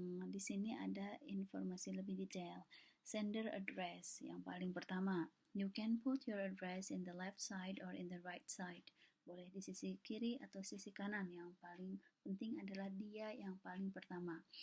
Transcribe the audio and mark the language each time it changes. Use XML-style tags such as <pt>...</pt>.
<id>Di sini ada informasi lebih detail. Sender address yang paling pertama.</id> <en>You can put your address in the left side or in the right side.</en> <id>Boleh di sisi kiri atau sisi kanan. Yang paling penting adalah dia yang paling pertama.</id>